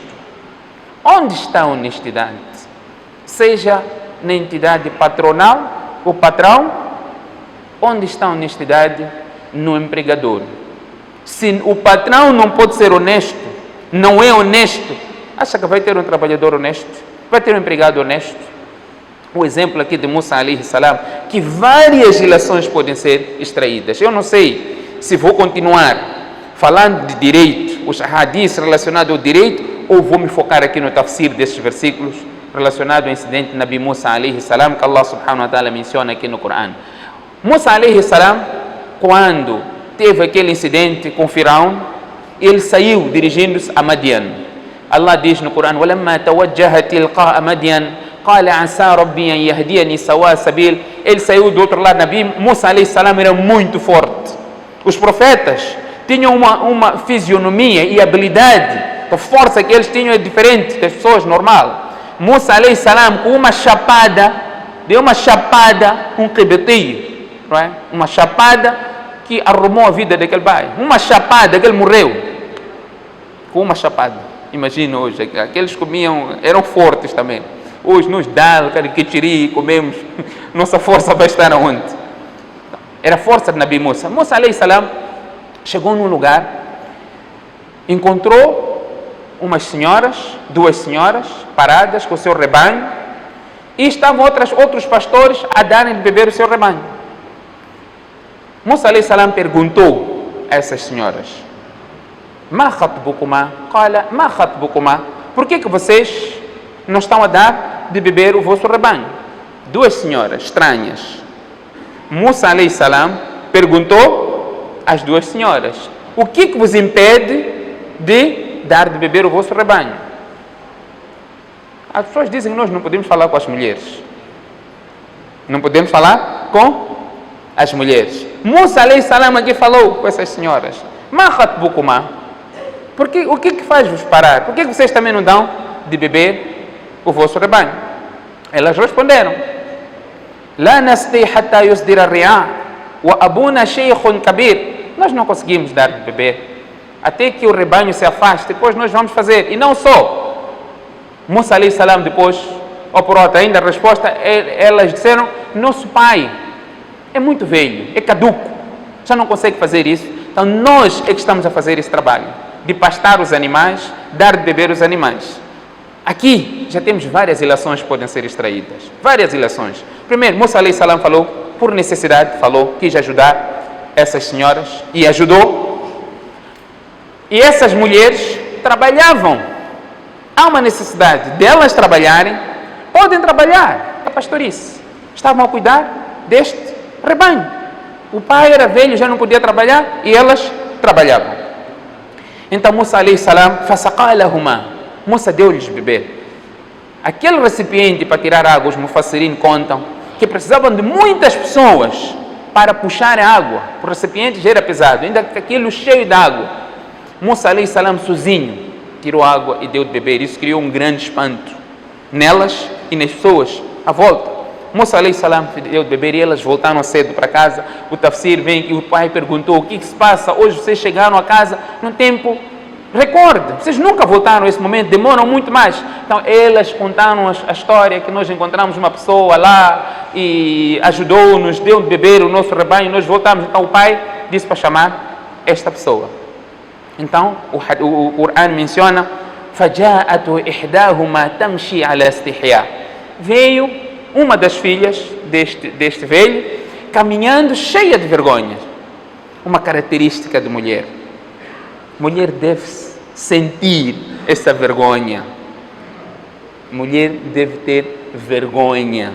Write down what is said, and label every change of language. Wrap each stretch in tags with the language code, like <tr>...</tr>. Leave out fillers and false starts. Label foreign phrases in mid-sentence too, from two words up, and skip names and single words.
<pt>Onde está a honestidade? Seja na entidade patronal, o patrão, onde está a honestidade? No empregador. Se o patrão não pode ser honesto, não é honesto, acha que vai ter um trabalhador honesto? Vai ter um empregado honesto? O exemplo aqui de Musa</pt> <ar>عليه السلام,</ar> <pt>que várias relações podem ser extraídas. Eu não sei se vou continuar falando de direito, os hadiths relacionados ao direito, ou vou me focar aqui no tafsir desses versículos relacionados ao incidente de Nabi Musa</pt> <ar>عليه السلام,</ar> <pt>que</pt> <ar>الله سبحانه وتعالى</ar> <pt>menciona aqui no Corão. Musa</pt> <ar>عليه السلام,</ar> <pt>quando teve aquele incidente com Firaun, ele saiu dirigindo-se a Madian. Allah diz no Corão:</pt> <ar>وَلَمَّا تَوَجَّهَ تِلْقَاءَ مَدْيَنَ قال عسى ربي أن يهديني سواء السبيل.</ar> <pt>Ele saiu do outro lado. Nabi Musa</pt> <ar>عليه السلام</ar> <pt>era muito forte. Os profetas tinham uma fisionomia e habilidade, a força que eles tinham é diferente das pessoas normal. Musa</pt> <ar>عليه السلام,</ar> <pt>com uma chapada, deu uma chapada, um qibetinho, não é? Uma chapada que arrumou a vida daquele pai. Uma chapada que ele morreu com uma chapada. Imagina hoje, aqueles comiam, eram fortes também. Hoje nos dá cariquitiri, comemos, nossa força vai estar aonde? Era a força de Nabi Musa. Musa</pt> <ar>عليه السلام</ar> <pt>chegou num lugar, encontrou duas senhoras paradas com o seu rebanho, e estavam outros pastores a darem de beber o seu rebanho. Musa</pt> <ar>عليه السلام</ar> <pt>perguntou a essas senhoras:</pt> <ar>ما خطبكما? قال ما خطبكما?</ar> <pt>Por que vocês não estão a dar de beber o vosso rebanho? Duas senhoras estranhas. Musa</pt> <ar>عليه السلام</ar> <pt>perguntou às duas senhoras: o que vos impede de dar de beber o vosso rebanho? As pessoas dizem que nós não podemos falar com as mulheres. Não podemos falar com as mulheres. Musa</pt> <ar>عليه السلام</ar> <pt>aqui falou com essas senhoras:</pt> <ar>ما خطبكما?</ar> <pt>O que faz-vos parar? Por que vocês também não dão de beber o vosso rebanho? Elas responderam:</pt> <ar>لا نسقي حتى يصدر الرعاء وأبونا شيخ كبير.</ar> <pt>Nós não conseguimos dar de beber até que o rebanho se afaste, depois nós vamos fazer. E não só. Musa</pt> <ar>عليه السلام</ar> <pt>depois, ou por outra ainda a resposta, elas disseram: nosso pai é muito velho, é caduco, já não consegue fazer isso. Então nós é que estamos a fazer esse trabalho de pastar os animais, dar de beber os animais. Aqui já temos várias ilações que podem ser extraídas. Várias ilações. Primeiro, Musa</pt> <ar>عليه السلام</ar> <pt>falou, por necessidade, quis ajudar essas senhoras e ajudou. E essas mulheres trabalhavam. Há uma necessidade delas trabalharem, podem trabalhar a pastorice. Estavam a cuidar deste rebanho. O pai era velho, já não podia trabalhar e elas trabalhavam. Então Musa</pt> <ar>عليه السلام، فسقى لهما,</ar> <pt>Musa deu-lhes beber. Aquele recipiente para tirar água, os mufassirin contam que precisavam de muitas pessoas para puxar a água. O recipiente já era pesado, ainda que aquilo cheio de água. Musa</pt> <ar>عليه السلام</ar> <pt>sozinho tirou água e deu de beber. Isso criou um grande espanto nelas e nas pessoas à volta. Musa</pt> <ar>عليه السلام</ar> <pt>deu de beber e elas voltaram cedo para casa. O tafsir vem e o pai perguntou: o que se passa? Hoje vocês chegaram a casa num tempo recorde. Vocês nunca voltaram a esse momento, demoram muito mais. Então elas contaram a história que nós encontramos uma pessoa lá e ajudou-nos, deu de beber o nosso rebanho, nós voltamos. Então o pai disse para chamar esta pessoa. Então o Coran menciona:</pt> <ar>فَجَاءَتْ إِحْدَاهُمَا تَمْشِي عَلَى اسْتِحْيَاءٍ.</ar> <pt>Veio uma das filhas deste velho caminhando cheia de vergonha. Uma característica de mulher. Mulher deve sentir essa vergonha. Mulher deve ter vergonha.</pt>